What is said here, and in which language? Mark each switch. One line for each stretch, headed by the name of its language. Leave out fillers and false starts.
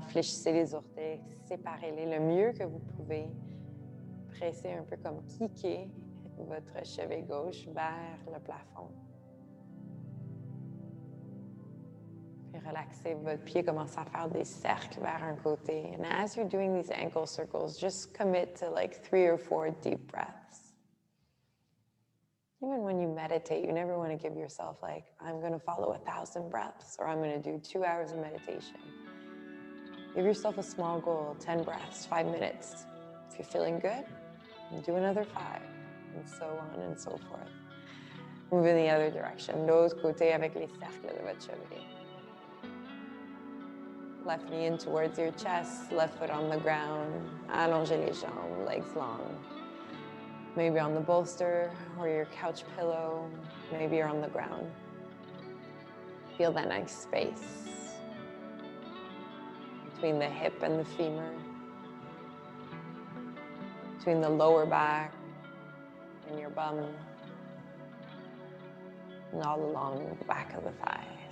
French: Fléchissez les orteils, séparez-les le mieux que vous pouvez. Pressez un peu comme kicker votre chevet gauche vers le plafond. Puis relaxez votre pied, commencez à faire des cercles vers un côté.
English: And as you're doing these ankle circles, just commit to like 3 or 4 deep breaths. Even when you meditate, you never want to give yourself like, I'm going to follow 1,000 breaths or I'm going to do 2 hours of meditation. Give yourself a small goal, 10 breaths, 5 minutes. If you're feeling good, do another 5. And so on and so forth. Move in the other direction.
French: L'autre côté avec les cercles de votre chevet.
English: Left knee in towards your chest, left foot on the ground.
French: Allongez les jambes,
English: legs long. Maybe on the bolster or your couch pillow. Maybe you're on the ground. Feel that nice space between the hip and the femur, between the lower back and your bum, and all along the back of the thighs.